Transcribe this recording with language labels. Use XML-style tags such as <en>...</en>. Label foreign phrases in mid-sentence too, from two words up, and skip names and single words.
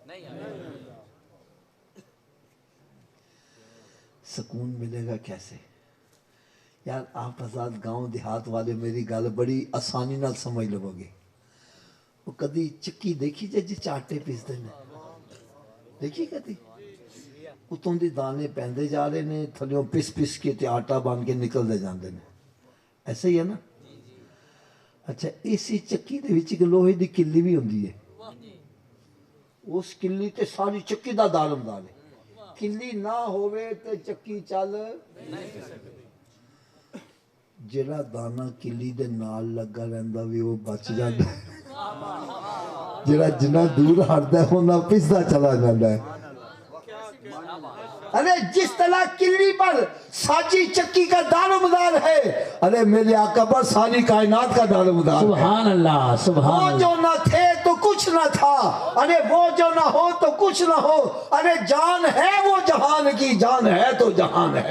<ur>سکون ملے گا کیسے؟</ur> <pa>یار آپ حضرات گاؤں دیہات والے میری گل بڑی آسانی نال سمجھ لو گے. وہ کدی چکی دیکھی جی چاٹے پیستے ہیں؟ دیکھی کدی؟ اتوں دی دانے پہندے جا رہے نے، تھلیوں پس پس کے تے آٹا بن کے نکل دے جاندے نے.</pa> <ur>ایسا ہی ہے نا؟</ur> <pa>اچھا اسی چکی دے وچ ایک لوہے دی کلی بھی ہوندی ہے. اس کلی تے ساری چکی دا دارمدار ہے. کلی نہ ہوئے تے چکی چل. جڑا دانا کلی دے نال لگا رہندا وی وہ بچ جاندا ہے، جڑا جنہ دور ہٹدا ہے ہونا پسدا چلا جاندا ہے.</pa> <ur>ارے جس طرح کلی پر ساجی چکی کا دارمدار ہے، ارے میرے آقا پر ساری کائنات کا دارمدار ہے.</ur> <ar>سبحان اللہ سبحان</ar> <ur>وہ</ur> <ar>اللہ.</ar> <ur>جو نہ تھے تو کچھ نہ تھا، ارے وہ جو نہ ہو تو کچھ نہ ہو، ارے جان ہے وہ جہان کی، جان ہے تو جہان ہے.</ur>